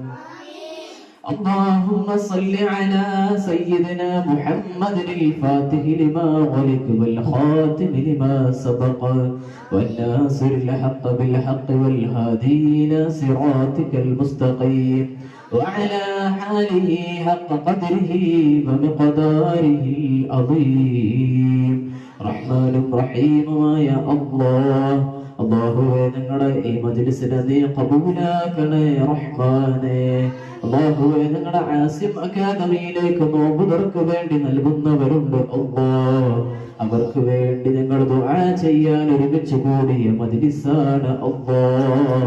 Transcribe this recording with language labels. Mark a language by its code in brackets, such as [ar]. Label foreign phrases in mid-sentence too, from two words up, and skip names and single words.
[ar] اللهم صل على سيدنا محمد الفاتح لما غلق والخاتم لما سبق والناصر الحق بالحق والهادي إلى صراطك المستقيم وعلى حاله حق قدره ومقداره العظيم. رحمن رحيم يا الله. [ml] അല്ലാഹുവേ ഞങ്ങളുടെ ഈ മജ്‌ലിസിനെ നീ ഖബൂലാക്കണേ റഹ്മാനേ. അല്ലാഹുവേ ഞങ്ങളുടെ ആസിം അക്കാദമിയിലേക്ക് നോമ്പുതുറക്ക് വേണ്ടി നൽകുന്നവരുണ്ട് അല്ലാഹ്. അവർക്ക് വേണ്ടി ഞങ്ങൾ ദുആ ചെയ്യാൻ ഒരുമിച്ച് കൂടിയ മജ്‌ലിസാണ് അല്ലാഹ്.